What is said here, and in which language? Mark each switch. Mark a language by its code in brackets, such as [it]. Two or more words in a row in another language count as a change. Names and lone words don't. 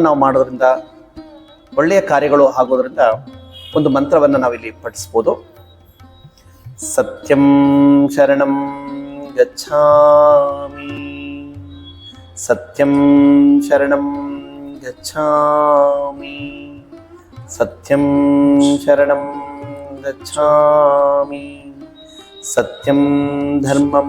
[kn] ನಾವು ಮಾಡೋದ್ರಿಂದ, ಒಳ್ಳೆಯ ಕಾರ್ಯಗಳು ಆಗೋದ್ರಿಂದ ಒಂದು ಮಂತ್ರವನ್ನು ನಾವಿಲ್ಲಿ ಪಠಿಸ್ಬೋದು. [sa] ಸತ್ಯಂ ಶರಣಂ ಗಚ್ಛಾಮಿ, ಸತ್ಯಂ ಶರಣಂ ಗಚ್ಛಾಮಿ, ಸತ್ಯಂ ಶರಣಂ ಗಚ್ಛಾಮಿ, ಸತ್ಯಂ ಧರ್ಮಂ